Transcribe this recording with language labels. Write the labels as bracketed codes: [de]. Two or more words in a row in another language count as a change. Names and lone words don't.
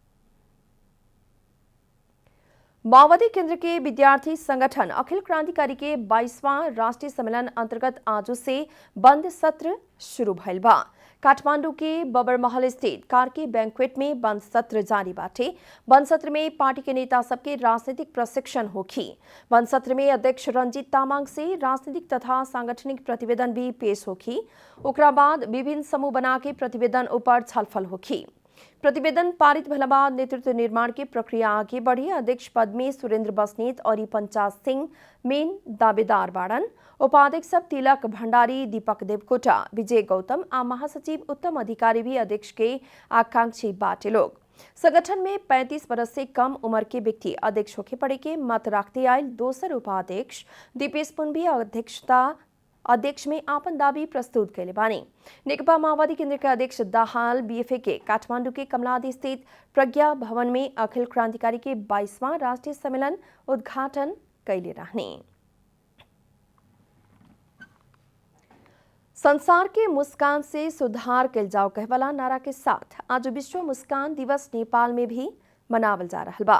[bho] माओवादी केंद्र के विद्यार्थी संगठन अखिल क्रांतिकारी के 22वां राष्ट्रीय सम्मेलन अंतर्गत आज से बंद सत्र शुरू भइल बा। काठमांडू के बबरमहल स्थित कार्की बैंक्वेट में बंद सत्र जारी बाटे। बंद सत्र में पार्टी के नेता सबके राजनीतिक प्रशिक्षण होखी। बंद सत्र में अध्यक्ष रंजीत तामाङ से राजनीतिक तथा सांगठनिक प्रतिवेदन भी पेश होखी। ओकरा बाद विभिन्न समूह बना के प्रतिवेदन ऊपर छलफल होखी। प्रतिवेदन पारित भला बाद नेतृत्व निर्माण की प्रक्रिया आगे बढ़ी। अध्यक्ष पद में सुरेंद्र बस्नेत और पंचाज सिंह मेन दावेदार बाड़न। उपाध्यक्ष सब तिलक भंडारी, दीपक देवकोटा, विजय गौतम आ महासचिव उत्तम अधिकारी भी अध्यक्ष के आकांक्षी बाटे लोग। संगठन में 35 वर्ष से कम उम्र के व्यक्ति अध्यक्ष होके पड़े के मत रखते आयल दोसर उपाध्यक्ष दीपेश पुन भी अध्यक्ष में आपन दावी प्रस्तुत कैले बानी। नेकपा माओवादी केंद्र के अध्यक्ष दाहाल बीएफए के काठमांडू के कमलादी स्थित प्रज्ञा भवन में अखिल क्रांतिकारी के 22वां राष्ट्रीय सम्मेलन उद्घाटन कैले रहने। संसार के मुस्कान से सुधार कल जाओ कहवाला नारा के साथ आज विश्व मुस्कान दिवस नेपाल में भी मनावल जा रहा बा।